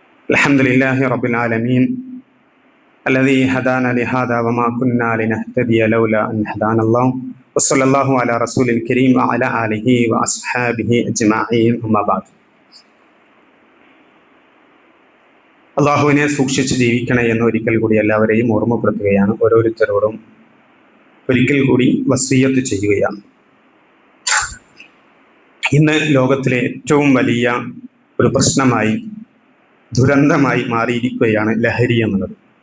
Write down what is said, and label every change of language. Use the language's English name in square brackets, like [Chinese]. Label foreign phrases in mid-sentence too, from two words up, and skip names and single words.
[Arabic] الحمد لله رب العالمين الذي هدانا لهذا وما كنا لنهتدي لولا أن هدانا الله وصلى الله على رسول الكريم وعلى آله وأصحابه أجمعين أما بعد. [Malayalam] അള്ളാഹുവിനെ സൂക്ഷിച്ച് ജീവിക്കണേ എന്ന് ഒരിക്കൽ കൂടി എല്ലാവരെയും ഓർമ്മപ്പെടുത്തുകയാണ്. ഓരോരുത്തരോടും ഒരിക്കൽ കൂടി വസിയ്യത്ത് ചെയ്യുകയാണ്. ഇന്ന് ലോകത്തിലെ ഏറ്റവും വലിയ ഒരു പ്രശ്നമായി, ദുരന്തമായി മാറിയിരിക്കുകയാണ് ലഹരി എന്നുള്ളത്.